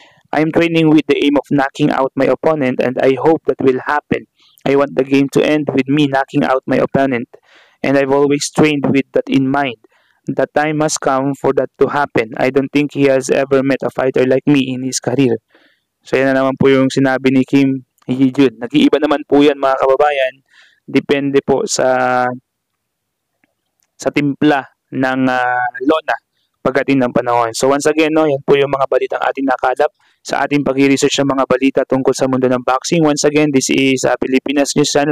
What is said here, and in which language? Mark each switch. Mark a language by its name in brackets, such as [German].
[English] I'm training with the aim of knocking out my opponent and I hope that will happen. I want the game to end with me knocking out my opponent. And I've always trained with that in mind. The time has come for that to happen. I don't think he has ever met a fighter like me in his career. [Filipino] So yan na naman po yung sinabi ni Kim Yi-jun. Nag-iiba naman po yan, mga kababayan. Depende po sa timpla ng Lona pagdating ng panahon. [English] So once again, [Filipino] no, yan po yung mga balitang ating nakalap sa ating pag-research ng mga balita tungkol sa mundo ng boxing. [English] Once again, this is Pilipinas News Channel.